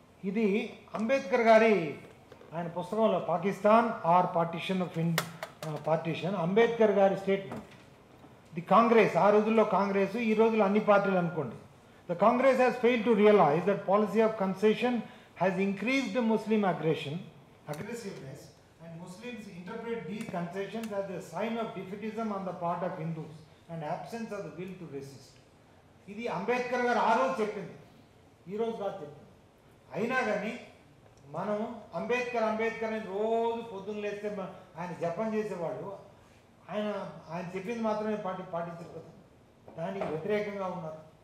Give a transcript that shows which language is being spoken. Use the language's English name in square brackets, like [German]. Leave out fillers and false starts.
[Telugu] ఇది అంబేద్కర్ గారి ఆయన పుస్తకంలో Pakistan are partition of partition, Ambedkar గారి స్టేట్మెంట్. ది కాంగ్రెస్, ఆ రోజుల్లో కాంగ్రెస్, ఈ రోజుల్లో అన్ని పార్టీలు అనుకోండి. [English] The Congress has failed to realize that policy of concession has increased Muslim aggressiveness, and Muslims interpret these concessions as a sign of defeatism on the part of Hindus and absence of the will to resist. [Telugu] ఇది అంబేద్కర్ గారు ఆ రోజు చెప్పింది, ఈ రోజు కాదు చెప్పింది. అయినా కానీ మనం అంబేద్కర్ అని రోజు పొద్దున్న లేస్తే ఆయన జపం చేసేవాడు. ఆయన చెప్పింది మాత్రమే పాటించారు కదా, దానికి వ్యతిరేకంగా ఉన్నారు.